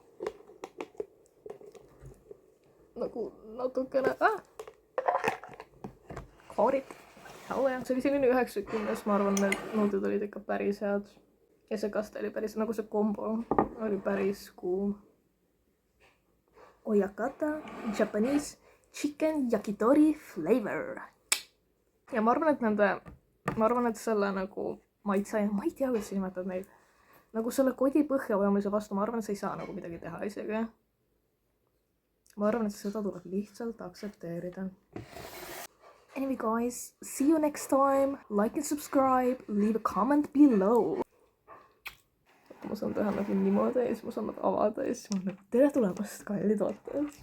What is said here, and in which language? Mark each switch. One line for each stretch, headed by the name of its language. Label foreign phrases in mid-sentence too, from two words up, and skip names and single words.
Estonian: Nagu natukene, kaarid. See oli selline 90, ma arvan, need nuudlid olid ikka päris head. Ja see kaste oli päris, nagu see kombo oli päris kuum. Oyakata,
English: Japanese chicken yakitori flavor.
Estonian: Ja ma arvan, et selle nagu maitse, ma ei tea, kuidas sa nimetad neid. Nagu selle kodi põhja vajamise vastu, ma arvan, et sa ei saa nagu midagi teha isegi. Ma arvan, et seda tuleb lihtsalt aksepteerida.
English: Anyway guys, see you next time. Like and subscribe, leave a comment below.
Estonian: Ma saan teha nagu niimoodi ja siis ma saan nad avada ja siis ma olen nagu tere tulemast, kallid vaatajad.